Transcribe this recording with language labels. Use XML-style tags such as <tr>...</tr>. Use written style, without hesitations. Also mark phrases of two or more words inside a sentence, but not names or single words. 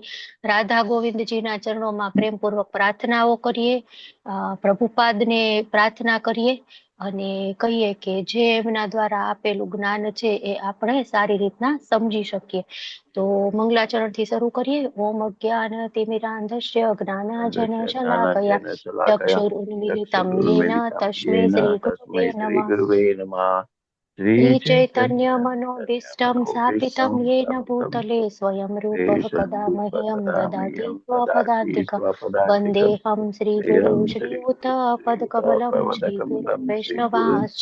<gu>રાધા ગોવિંદજીના ચરણોમાં પ્રેમપૂર્વક પ્રાર્થનાઓ કરીએ, પ્રભુપાદને પ્રાર્થના કરીએ અને કહીએ કે જે એમના દ્વારા આપેલું જ્ઞાન છે એ આપણે સારી રીતના સમજી શકીએ. તો મંગલાચરણ થી શરૂ કરીએ.</gu> <sa>ઓમ અજ્ઞાન તિમિરાંધસ્ય જ્ઞાનાંજન શલાકયા ચક્ષુરુન્મિલિतं येन तस्मै गुरुवे नमः। श्रीचैतन्यमनोभीष्टं स्थापितं येन भूतले स्वयं रूपः कदा मह्यं ददाति स्वपदान्तिकं वन्देऽहं श्रीगुरुं श्रीयुतपदकमलं श्रीगुरुं वैष्णवांश्च</sa>